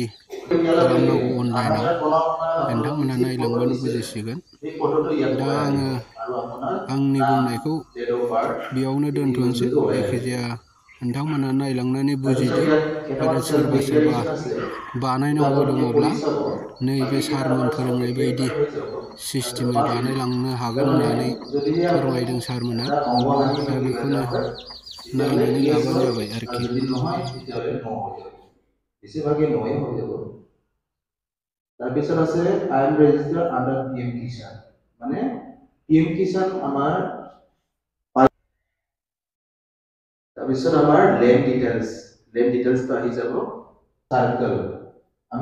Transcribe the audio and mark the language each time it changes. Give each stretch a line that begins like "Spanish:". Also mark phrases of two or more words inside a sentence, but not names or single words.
Bodo: खालामनांगौ अनलाइनाव नोंथांमोना नायलांबानो बुजिसिगोन दा आङो आंनि बुंनायखौ बेयावनो दोनथ'नोसै जायखिजाया नोंथांमोना नायलांनानै बुजिदो आरो सोरबा सोरबा बानायनांगौ दङब्ला नैबे सारमोन फोरोंनाय बायदि सिस्टेमै बानायलांनो हागोन होननानै फोरमायदों सारमोना दा बेखौनो नायनानै लाबानो जाबाय आरोखि
Assamese: তাৰপিছত আছে
English: I am registered under
Assamese: পিএম কিষাণ মানে পিএম কিষাণ আমাৰ তাৰপিছত আমাৰ লেণ্ড ডিটেইলছটো আহি যাব সাৰ্কেল আমি